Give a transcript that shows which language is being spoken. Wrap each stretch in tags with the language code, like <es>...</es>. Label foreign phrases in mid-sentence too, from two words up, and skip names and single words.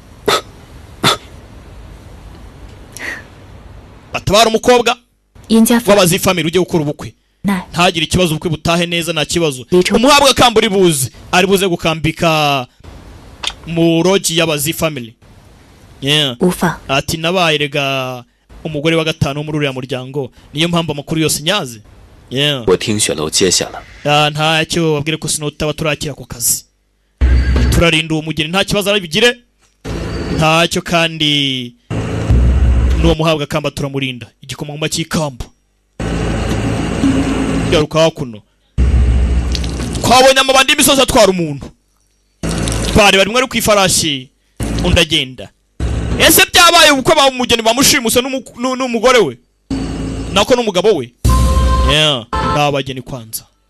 <rw>batabara umukobwa w'abazi family ugiye gukora ubukwe ntagire ikibazo ubukwe butahe neza nta kibazo umuhabwa kamba uri buze ari buze gukambika mu rogi y'abazi family ati nabaye rega umugore wa gatanu muri uriya muryango niyo mpamvu amakuru yose nyaze</rw> <zh>我听雪楼接下了</zh> <rw>ntacyo babwire ko Snow Tower turakira ku kazi turarinda uwo mugeni nta kibazo arabigire ntacyo kandi n'uwo muhabwa kamba turamurinda igikomangoma cy'ikamba garuka hakuno twabonye amabandi y'imisozi atwara umuntu bari mwari ku ifarashi undagenda ese byabaye ubukwe ba umugeni bamushimuse n'umugore we nako n'umugabo we n'abageni kwanza</rw>